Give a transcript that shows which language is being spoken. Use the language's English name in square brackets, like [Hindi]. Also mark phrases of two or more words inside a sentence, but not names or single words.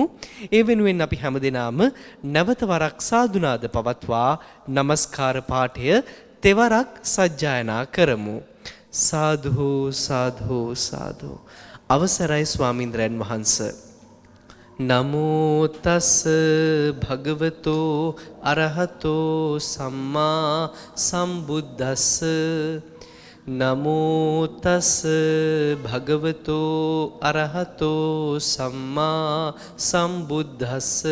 [Sinhala] ඒ වෙනුවෙන් අපි හැමදෙනාම නැවත වරක් සාදුනාද පවත්වා නමස්කාර පාඨය තෙවරක් සජ්ජායනා කරමු. සාදු සාදු සාදු. අවසරයි ස්වාමීන්ද්‍රයන් වහන්ස. [Pali] නමෝ තස් භගවතෝ අරහතෝ සම්මා සම්බුද්දස්ස. නමෝ තස් භගවතෝ අරහතෝ සම්මා සම්බුද්දස්ස.